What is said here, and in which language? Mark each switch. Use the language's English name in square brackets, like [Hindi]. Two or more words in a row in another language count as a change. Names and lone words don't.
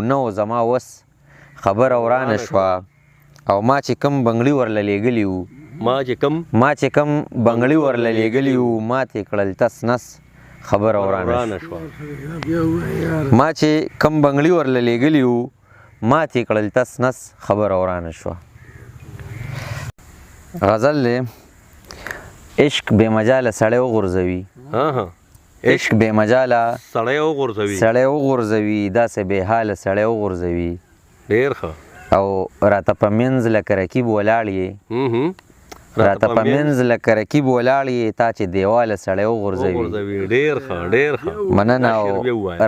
[Pashto] نه و زما وس، خبره ورانه شوه. او ما چې کم بنګړي ورله لېږلي وو، ما چې کم ما چې کم بنګړي ورله لېږلي وو، ما ترې کړل تس نس، خبره ورانه شوه. ورانه شوه. ما چې کم بنګړي ورله لېږلي وو، ما ترې کړل تس نس، خبره ورانه شوه. غزل دی، عشق بې مجاله سړی وغورځوي. ها، ها. عشق بې مجاله سړی وغورځوي. سړی وغورځوي، داسې بې حاله سړی وغورځوي. ډېر ښه. او راته په منځ لکه رقیب ولاړ یې. هم، هم. راته په منځ لکه رقیب ولاړ یې، تا چې دیواله سړی وغورځوي. وغورځوي. ډېر ښه، ډېر ښه. مننه. دا شعر او بیا ووایه.